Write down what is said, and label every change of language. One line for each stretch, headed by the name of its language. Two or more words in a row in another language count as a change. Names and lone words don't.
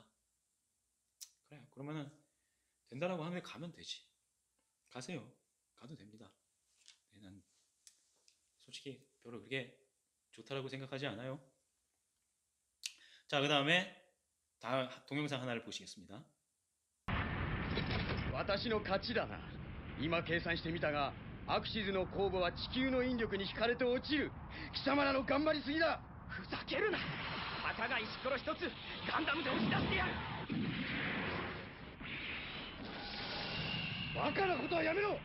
Korean: 그래 그러면은 된다라고 하면 가면 되지. 가세요. 가도 됩니다. 네, 난 솔직히 별로 그렇게 좋다라고 생각하지 않아요. 자, 그 다음에 다음 동영상 하나를 보시겠습니다.
Japanese: 私の勝ちだな。今計算してみたが、アクシズの酵母は地球の引力に惹かれて落ちる。貴様らの頑張りすぎだ。ふざけるな。たかが石ころ一つガンダムで押し出してやる。バカなことはやめろ。